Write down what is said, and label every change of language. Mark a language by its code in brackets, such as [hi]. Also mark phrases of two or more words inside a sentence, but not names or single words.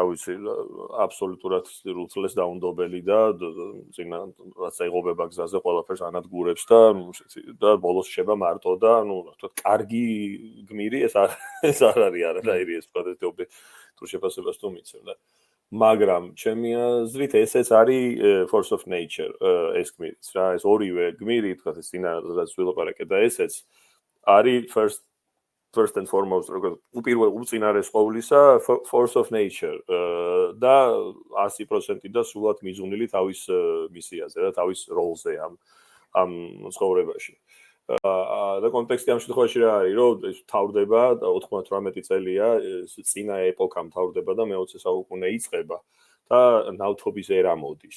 [ka] ვიცი, აბსოლუტურად რუთლეს დაუნდობელი და წინა რაც ეღობება გზაზე ყველაფერს ანადგურებს და ბოლოს შეება მარტო და ნუ რა ვთქვათ, კარგი გმირი ეს არ არის არანაირი ეს ვთქვათ, თუ შეფასებას თუ მიცემ და მაგრამ ჩემი აზრით ესეც არის [en] force of nature [ka] ეს გმირიც რა, ეს ორივე გმირი ვთქვათ, ეს წინა რაც ვილაპარაკე და ესეც არის [en] first and foremost, [ka] უპირველეს უწინარეს ყოვლისა [en] force of nature [ka] და 100% და სულად მიზუნილი თავის მისიაზე და თავის როლზე ამ ცხოვრებაში. და კონტექსტი ამ შემთხვევაში რა არის, რომ ეს თავდება 98 წელია, წინა ეპოქა თავდება და მე-20 საუკუნე იწყება და ნავთობის ერა მოდის.